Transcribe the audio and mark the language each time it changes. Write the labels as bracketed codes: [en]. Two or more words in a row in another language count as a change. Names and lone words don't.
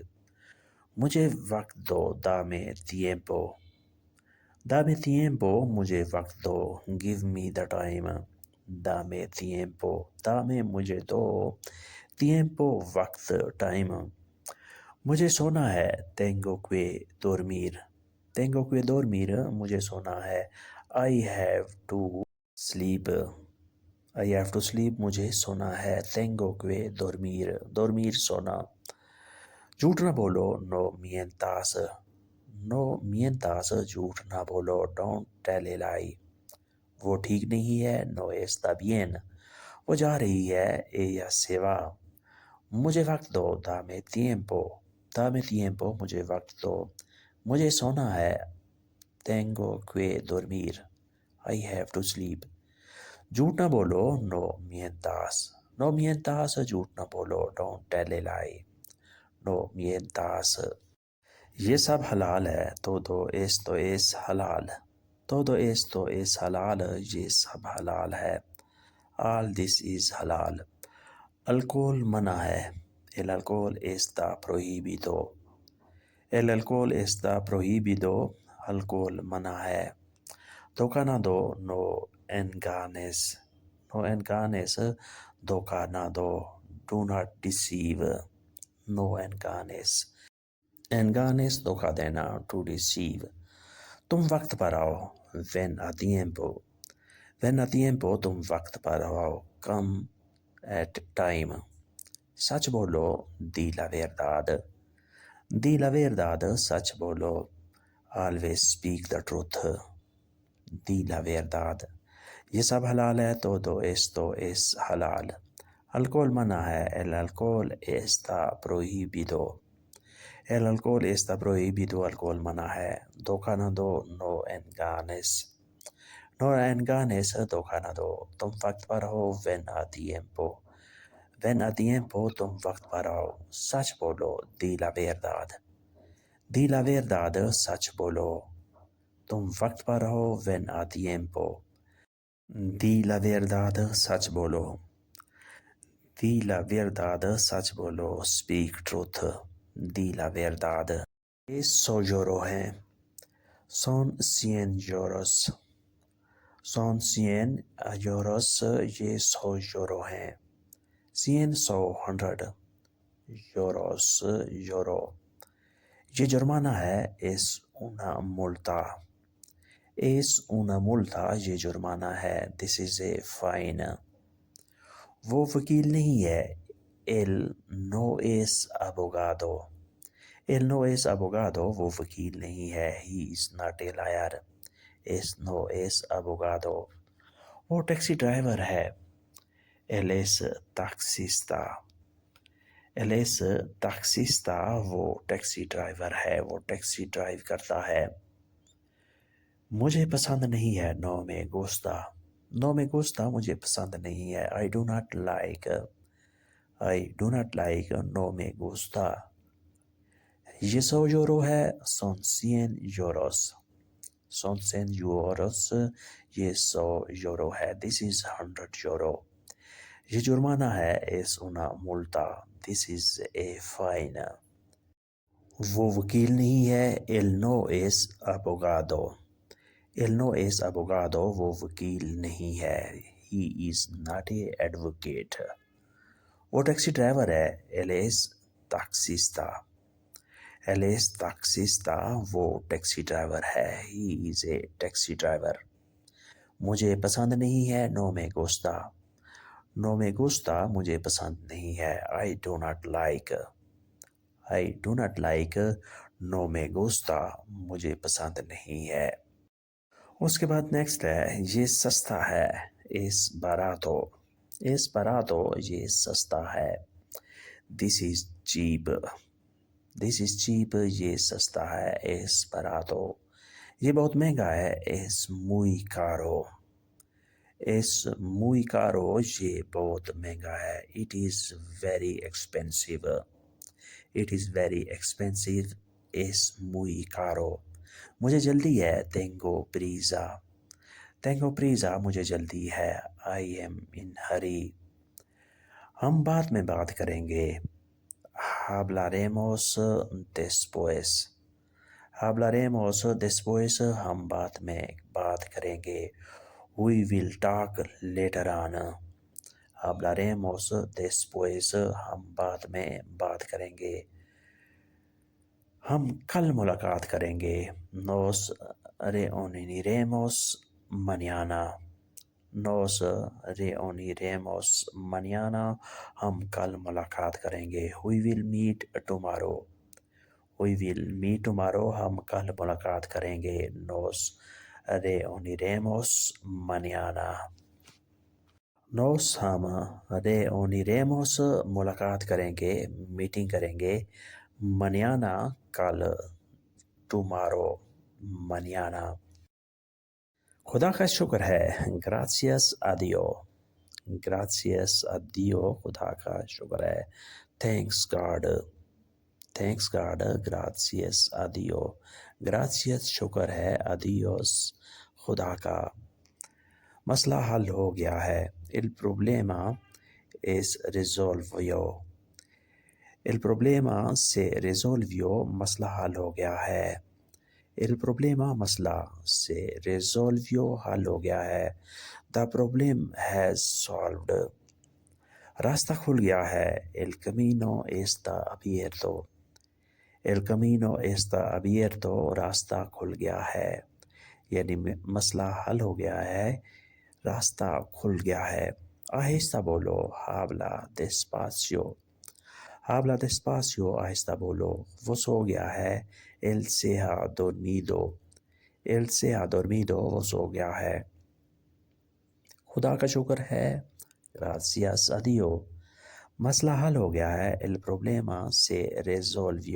[ur] مجھے وقت دو, [es] dame tiempo, dame tiempo, [ur] مجھے وقت دو, [en] give me the time, [es] dame tiempo, [ur] دامے مجھے دو، تیمپو وقت، ٹائم. مجھے سونا ہے, [es] tengo que dormir, tengo que dormir, [ur] مجھے سونا ہے. [en] I have to sleep. I have to sleep. [ur] مجھے سونا ہے. [es] Tengo que dormir. Dormir سونا. [ur] جھوٹ نہ بولو. [es] No mientas. No mientas. [ur] جھوٹ نہ بولو. [en] Don't tell a lie. [ur] وہ ٹھیک نہیں ہے. [es] No está bien. [ur] وہ جا رہی ہے. [es] Ella se va. [ur] مجھے وقت دو. [es] Dame tiempo. Dame tiempo. [ur] مجھے وقت دو. مجھے سونا ہے. [es] Tengo que dormir. [en] I have to sleep. [ur] جھوٹ نہ بولو. [es] No mientas. No mientas. [ur] جھوٹ نہ بولو. [en] Don't tell a lie. [es] No mientas. [ur] یہ سب حلال ہے. [es] Todo esto es حلال. Todo esto es حلال. [ur] یہ سب حلال ہے. [en] All this is حلال. [ur] الکول منع ہے. [es] El alcohol está prohibido. El alcohol está prohibido. [ur] الکول منع ہے. دھوکہ نہ دو. [es] No engañes. No engañes. [ur] دھوکہ نہ دو. [en] Do not deceive. [es] No engañes. Engañes [ur] دھوکہ دینا. [en] To deceive. [ur] تم وقت پر آؤ. [es] Ven a tiempo. Ven a tiempo. [ur] تم وقت پر آؤ. [en] Come at time. [ur] سچ بولو. [es] Di la verdad. Di la verdad. [ur] سچ بولو. [en] Always speak the truth. [es] Di la verdad. [ur] یہ سب حلال ہے. [es] Todo esto es حلال. [ur] الکول منع ہے. [es] El alcohol está prohibido. El alcohol está prohibido. [ur] الکول منع ہے. دھوکہ نہ دو. [es] No engañes. No engañes. [ur] دھوکہ نہ دو. تم وقت پر ہو. [es] Ven a tiempo. Ven a tiempo. [ur] تم وقت پر آؤ. سچ بولو. [es] Di la verdad. Di la verdad. [ur] سچ بولو. تم وقت پر ہو. [es] Ven a tiempo. Di la verdad. [ur] سچ بولو. [es] Di la verdad. [ur] سچ بولو. [en] Speak truth. [es] Di la verdad. [ur] یہ 100 یورو ہیں. [es] Son 100 euros. Son 100 euros. [ur] یہ 100 یورو ہیں. 100 100 euros یورو. یہ جرمانہ ہے. [es] Es una multa. Es una multa. [ur] یہ جرمانہ ہے. [en] This is a fine. [ur] وہ وکیل نہیں ہے. [es] Él no es abogado. Él no es abogado. [ur] وہ وکیل نہیں ہے. [en] He is not a lawyer. [es] Es no es abogado. [ur] وہ ٹیکسی ڈرائیور ہے. [es] Él es taxista. Él es taxista. [ur] وہ ٹیکسی ڈرائیور ہے. وہ ٹیکسی ڈرائیو کرتا ہے. مجھے پسند نہیں ہے. [es] No me gusta. No me gusta. [ur] مجھے پسند نہیں ہے. [en] I do not like. I do not like. [es] No me gusta. [ur] یہ 100 یورو ہے. [es] Son 100 euros. Son 100 euros. [ur] یہ 100 یورو ہے. [en] This is 100 euro. [ur] یہ جرمانہ ہے. [es] Es una multa. [en] This is a fine. [ur] وہ وکیل نہیں ہے. [es] Él no es abogado. Él no es abogado. [ur] وہ وکیل نہیں ہے. [en] He is not a advocate. [ur] وہ ٹیکسی ڈرائیور ہے. [es] Él es taxista. Él es taxista. [ur] وہ ٹیکسی ڈرائیور ہے. [en] He is a taxi driver. [ur] مجھے پسند نہیں ہے. [es] No me gusta. No me gusta. [ur] مجھے پسند نہیں ہے. [en] I do not like. I do not like. [es] No me gusta. [ur] مجھے پسند نہیں ہے. اس کے بعد نیکسٹ ہے. یہ سستا ہے. [es] Es barato. Es barato. [ur] یہ سستا ہے. [en] This is cheap. This is cheap. [ur] یہ سستا ہے. [es] Es barato. [ur] یہ بہت مہنگا ہے. [es] Es muy caro. Es muy caro. [ur] یہ بہت مہنگا ہے. [en] It is very expensive. It is very expensive. [es] Es muy caro. [ur] مجھے جلدی ہے. [es] Tengo prisa. Tengo prisa. [ur] مجھے جلدی ہے. [en] I am in hurry. [ur] ہم بعد میں بات کریں گے. [es] Hablaremos después. Hablaremos después. [ur] ہم بعد میں بات کریں گے. [en] We will talk later on. [es] Hablaremos después. [ur] ہم بعد میں بات کریں گے. ہم کل ملاقات کریں گے. [es] Nos reuniremos mañana. Nos reuniremos mañana. [ur] ہم کل ملاقات کریں گے. [en] We will meet tomorrow. We will meet tomorrow. [ur] ہم کل ملاقات کریں گے. [es] Nos reuniremos mañana. [ur] Nos ہم reuniremos ملاقات کریں گے, میٹنگ کریں گے. [es] Mañana کل. Tomorrow mañana. [ur] خدا کا شکر ہے. [es] Gracias a Dios. Gracias a Dios. [ur] خدا کا شکر ہے. [en] Thanks God. Thanks God. [es] Gracias a Dios. Gracias [ur] شکر ہے. [es] A Dios [ur] خدا کا. مسئلہ حل ہو گیا ہے. [es] El problema es resolvió. El problema se resolvió. [ur] مسئلہ حل ہو گیا ہے. [es] El problema [ur] مسئلہ سے resolvió حل ہو گیا ہے. [en] The problem has solved. [ur] راستہ کھل گیا ہے. [es] El camino está abierto. El camino está abierto. [ur] راستہ کھل گیا ہے. یعنی مسئلہ حل ہو گیا ہے, راستہ کھل گیا ہے. آہستہ بولو. [es] Habla despacio. Habla despacio. [ur] آہستہ بولو. وہ سو گیا ہے. [es] Él se ha dormido. Él se ha dormido. [ur] وہ سو گیا ہے. خدا کا شکر ہے. [es] Gracias a Dios. [ur] مسئلہ حل ہو گیا ہے. [es] El problema se resolvió.